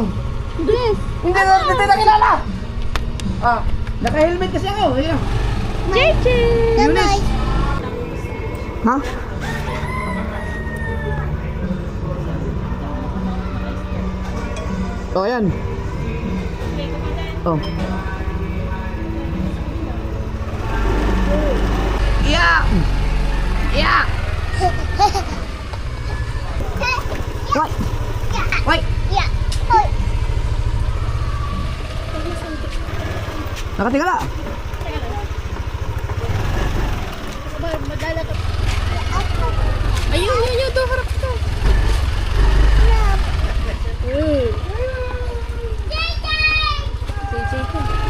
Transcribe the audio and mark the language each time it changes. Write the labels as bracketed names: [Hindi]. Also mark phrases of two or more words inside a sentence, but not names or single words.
[Filipino] Bless. Hindi na kilala! Ah, naka-helmet kasi ako. Ayun. JJ. Eunice! Ha? Oh, ayan. [English] Oh. Yeah! Yeah! Wait! Wait! [Filipino] Ya! Hoy! Nakatingala! Madala ka. Ayun, yun, to. Harap to. JJ ko.